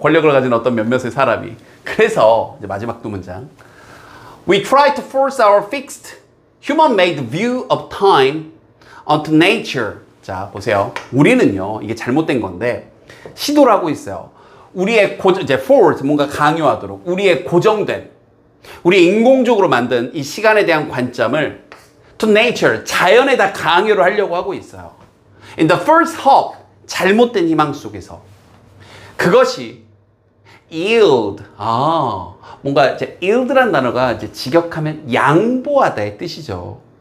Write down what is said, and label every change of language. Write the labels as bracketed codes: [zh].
[ko] 권력을 가진 어떤 몇몇의 사람이. 그래서 이제 마지막 두 문장. [en] We try to force our fixed human-made view of time onto nature. [ko] 자, 보세요. 우리는요, 이게 잘못된 건데 시도를 하고 있어요. 우리의 이제 force 뭔가 강요하도록 우리의 고정된 우리 인공적으로 만든 이 시간에 대한 관점을 [en] to nature [ko] 자연에다 강요를 하려고 하고 있어요. [en] In the first hope [ko] 잘못된 희망 속에서 그것이 yield 뭔가 이제 yield라는 단어가 이제 직역하면 양보하다의 뜻이죠.